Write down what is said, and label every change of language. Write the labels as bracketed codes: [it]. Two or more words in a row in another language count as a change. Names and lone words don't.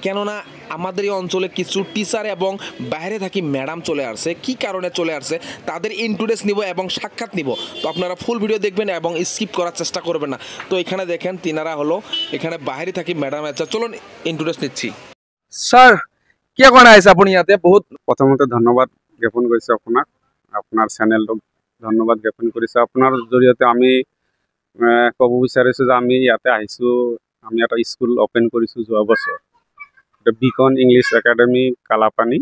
[bn] কেননা আমাদের এই অঞ্চলে কিছু টিচার এবং বাইরে থাকি ম্যাডাম চলে আসছে। কি কারণে চলে আসছে তাদের ইন্ট্রোডিউস নিব এবং সাক্ষাৎ নিব। তো আপনারা [en] full video [bn] দেখবেন এবং স্কিপ করার চেষ্টা করবেন না। তো এখানে দেখেন তিনারা হলো এখানে বাইরে থাকি ম্যাডাম আছে। চলুন ইন্ট্রোডিউস নিচ্ছি। [as] স্যার কি কাৰণে আহিছে আপুনি ইয়াতে? বহুত প্ৰথমতে ধন্যবাদ জ্ঞাপন কৰিছোঁ আপোনাক, আপোনাৰ চেনেলটোক ধন্যবাদ জ্ঞাপন কৰিছোঁ। আপোনাৰ জৰিয়তে আমি ক'ব বিচাৰিছোঁ যে আমি ইয়াতে আহিছোঁ, আমি এটা [en] school open [as] কৰিছোঁ যোৱা বছৰ, বিকন ইংলিছ একাডেমি কালাপানী।